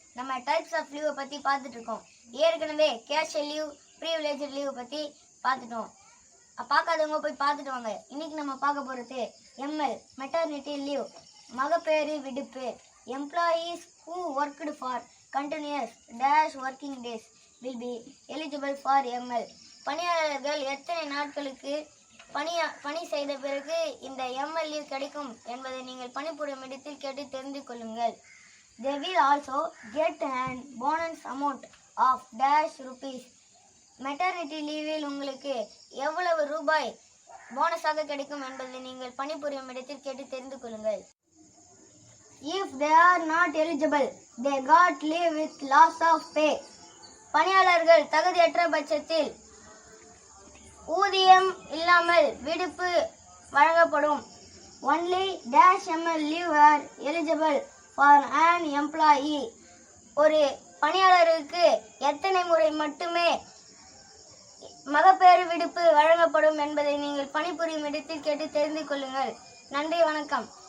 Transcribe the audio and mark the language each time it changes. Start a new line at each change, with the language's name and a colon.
Tamil: நம்ம types of leave பத்தி பார்த்துட்டு இருக்கோம். ஏற்கனவே கேஷுவல் லீவ், ப்ரிவிலேஜ்ட் லீவ் பத்தி பார்த்துட்டோம். பார்க்காதவங்க போய் பார்த்துட்டு வாங்க. இன்னைக்கு நம்ம பார்க்க போறது எம்எல் மெட்டர்னிட்டி லீவ், மகப்பேறு விடுப்பு.
English: Employees who worked for continuous dash working days will be eligible for ML.
Tamil: பணியாளர்கள் எத்தனை நாட்களுக்கு பணி செய்த பிறகு இந்த எம்எல் லீவ் கிடைக்கும் என்பதை நீங்கள் பணிபுரியும் இடத்தில் கேட்டு தெரிந்து கொள்ளுங்கள்.
English: They will also get an bonus amount of dash rupees.
Tamil: Maternity லீவில் உங்களுக்கு எவ்வளவு ரூபாய் போனஸாக கிடைக்கும் என்பதை நீங்கள் பணிபுரியும் இடத்தில் கேட்டு தெரிந்து கொள்ளுங்கள்.
English: If they are not eligible, they got leave with loss of pay.
Tamil: பணியாளர்கள் தகுதியற்ற பட்சத்தில் ஊதியம் இல்லாமல் விடுப்பு வழங்கப்படும்.
English: Only dash ML leave are eligible for an employee.
Tamil: ஒரு பணியாளருக்கு எத்தனை முறை மட்டுமே மகப்பேறு விடுப்பு வழங்கப்படும் என்பதை நீங்கள் பணிபுரியும் இடத்தில் கேட்டு தெரிந்து கொள்ளுங்கள். நன்றி, வணக்கம்.